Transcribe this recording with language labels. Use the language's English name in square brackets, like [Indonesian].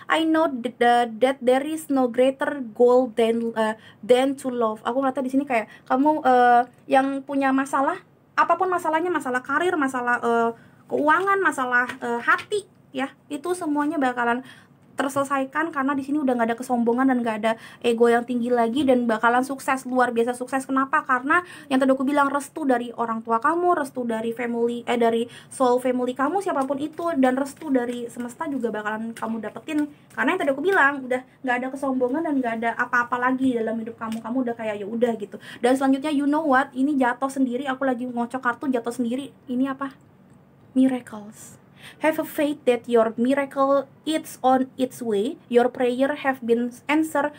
[English] I know that there is no greater goal than to love. [Indonesian] Aku ngeliatnya di sini kayak kamu yang punya masalah, apapun masalahnya, masalah karir, masalah keuangan, masalah hati ya, itu semuanya bakalan terselesaikan karena di sini udah nggak ada kesombongan dan nggak ada ego yang tinggi lagi, dan bakalan sukses, luar biasa sukses. Kenapa? Karena yang tadi aku bilang, restu dari orang tua kamu, restu dari family dari soul family kamu siapapun itu, dan restu dari semesta juga bakalan kamu dapetin. Karena yang tadi aku bilang udah nggak ada kesombongan dan nggak ada apa-apa lagi dalam hidup kamu. Kamu udah kayak ya udah gitu. Dan selanjutnya, [English] you know what, [Indonesian] ini jatuh sendiri, aku lagi ngocok kartu jatuh sendiri. Ini apa? Miracles. [English] Have a faith that your miracle is on its way. Your prayer have been answered.